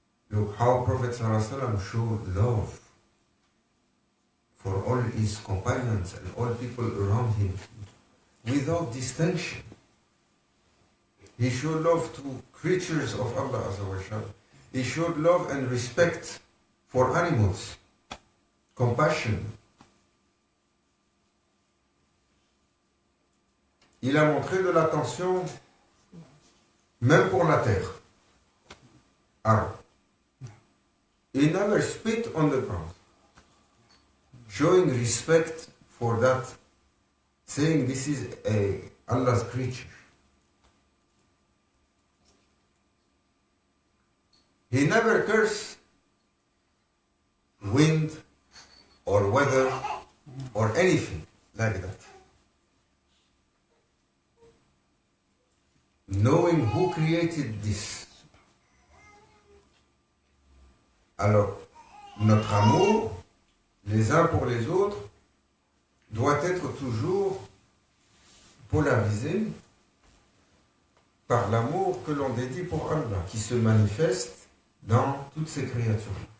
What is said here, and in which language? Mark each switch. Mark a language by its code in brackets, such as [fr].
[en] Look how Prophet ﷺ showed love for all his companions and all people around him without distinction. He showed love to creatures of Allah Azza wa Jalla. He showed love and respect for animals, compassion. [fr] Il a montré de l'attention même pour la terre. [en] He never spit on the ground, showing respect for that, saying this is Allah's creature. He never cursed wind or weather or anything like that. Knowing who created this. [fr] Alors, notre amour, les uns pour les autres, doit être toujours polarisé par l'amour que l'on dédie pour Allah, qui se manifeste dans toutes ces créatures.